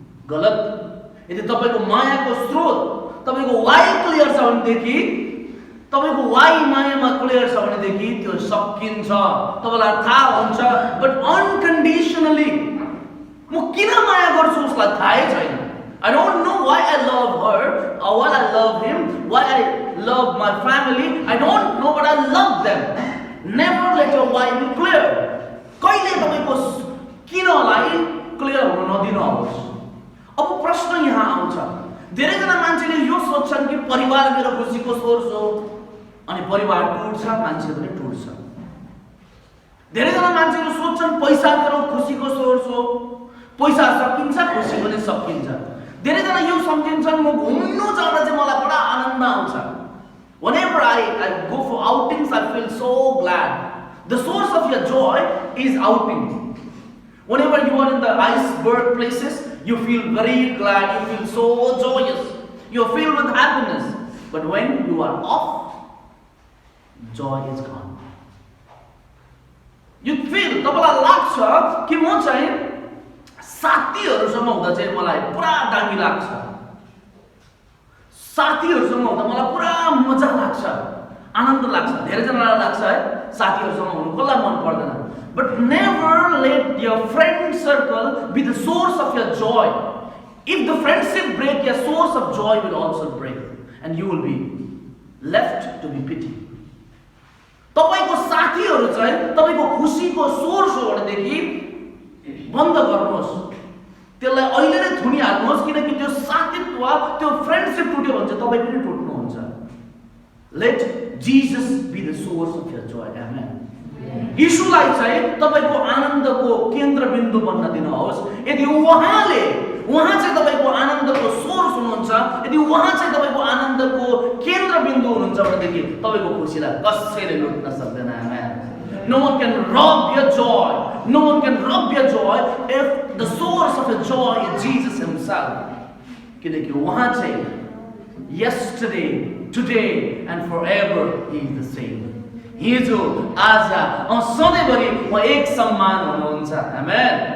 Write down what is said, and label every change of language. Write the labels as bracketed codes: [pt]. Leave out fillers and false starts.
[ne] गलत। यदि तपाईको मायाको स्रोत, तपाईको वाइ क्लियर छ भनेदेखि, तपाईको वाइ मायामा क्लियर छ भनेदेखि त्यो सकिन्छ, तपाईलाई थाहा हुन्छ। [en] but unconditionally [ne] म किन माया गर्छु उसलाई थाहै छैन। [en] I don't know why I love her or why I love him, why I love my family. I don't know, but I love them. Never let your why be clear. [ne] कहिले तपाईको किनलाई clear हुन नदिनुहोस्। अब प्रश्न यहाँ आउँछ, धेरैजना मान्छेले यो सोच्छन् कि परिवार मेरो खुसीको सोर्स हो, अनि परिवार टुट्छ, मान्छे पनि टुट्छ। धेरैजना मान्छेहरू सोच्छन् पैसा मेरो खुसीको सोर्स हो, पैसा सकिन्छ खुसी पनि सकिन्छ। धेरैजना यो सम्झिन्छन् म घुम्नु जाँदा चाहिँ मलाई बडा आनन्द आउँछ। [en] Whenever I go for outings, I feel so glad. The source of your joy is outing. Whenever you are in the iceberg places, you feel very glad, you feel so joyous, you are filled with happiness. But when you are off, joy is gone. You feel, [ne] तपाईलाई लाग्छ कि म चाहिँ साथीहरुसँग हुँदा चाहिँ मलाई पुरा दामी लाग्छ, साथीहरुसँग हुँदा मलाई पुरा मजा लाग्छ, आनन्द लाग्छ। धेरैजनालाई लाग्छ है साथीहरुसँग हुनु कसलाई मन पर्दैन। [en] But never let your friend circle be the source of your joy. If the friendship break, your source of joy will also break, and you will be left to be pitied. [ne] तपाईको साथीहरु चाहिँ तपाईको खुसीको source हो भनेदेखि बन्द गर्नुहोस्, त्यसलाई अहिले नै थुनिहाल्नुहोस्, किनकि त्यो साथीत्व, त्यो फ्रेन्डशिप टुट्यो भने चाहिँ तपाई पनि टुट्नुहुन्छ। [en] Let Jesus be the source of your joy. Amen. [ne] यीशुलाई चाहिँ तपाईको आनन्दको केन्द्रबिन्दु बन्न दिनुहोस्। यदि उहाँ चाहिँ तपाईको आनन्दको सोर्स हुनुहुन्छ, यदि उहाँ चाहिँ तपाईको आनन्दको केन्द्रबिन्दु हुनुहुन्छ भनेदेखि तपाईको खुसीलाई कसैले लुट्न सक्दैन। [en] Amen. No one can rob your joy. No one can rob your joy if the source of your joy is Jesus himself. [ne] किनकि उहाँ चाहिँ [en] yesterday, today and forever he is the same. [ne] हिजो, आज, सधैँभरि म एक समान हुनुहुन्छ। आमेन।